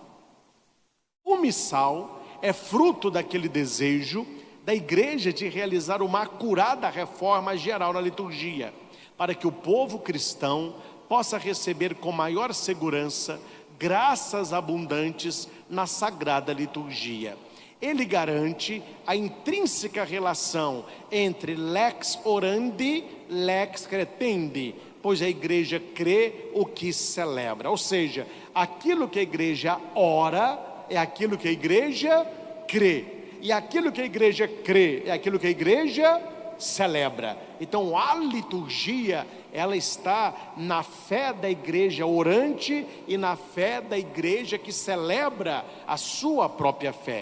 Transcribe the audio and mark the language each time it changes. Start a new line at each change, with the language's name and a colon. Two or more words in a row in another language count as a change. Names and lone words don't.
Portuguese: O missal é fruto daquele desejo da igreja de realizar uma acurada reforma geral na liturgia, para que o povo cristão possa receber com maior segurança graças abundantes na sagrada liturgia. Ele garante a intrínseca relação entre
Latin: lex orandi, lex credendi,
Portuguese: pois a igreja crê o que celebra. Ou seja, aquilo que a igreja ora é aquilo que a igreja crê. E aquilo que a igreja crê é aquilo que a igreja celebra. Então a liturgia, ela está na fé da igreja orante e na fé da igreja que celebra a sua própria fé.